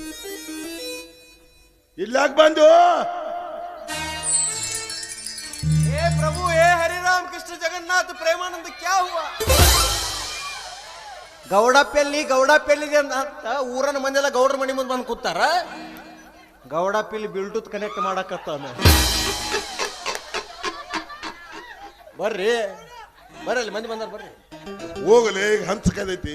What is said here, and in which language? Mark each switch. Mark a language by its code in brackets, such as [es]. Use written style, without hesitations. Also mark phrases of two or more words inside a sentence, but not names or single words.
[kn] ಇಲ್ಲಾಕ ಬಂದು [hi] प्रभु हे हरि राम कृष्ण जगन्नाथ प्रेमानंद क्या हुआ? [kn] ಗೌಡಪೆಲ್ಲಿ ಅಂತ ಊರನ ಮಂದಿಲ್ಲ ಗೌಡ್ರ ಮನಿ ಮುಂದೆ ಬಂದು ಕೂತಾರ. ಗೌಡಪೆಲ್ಲಿ [en] Bluetooth connect [kn] ಮಾಡಕತ್ತಾನ. ಬರ್ರಿ ಅಲ್ಲಿ ಮಂದಿ ಬಂದಾರ, ಬರ್ರಿ ಹೋಗಲಿ. ಈಗ ಹಂಚಕದೈತಿ,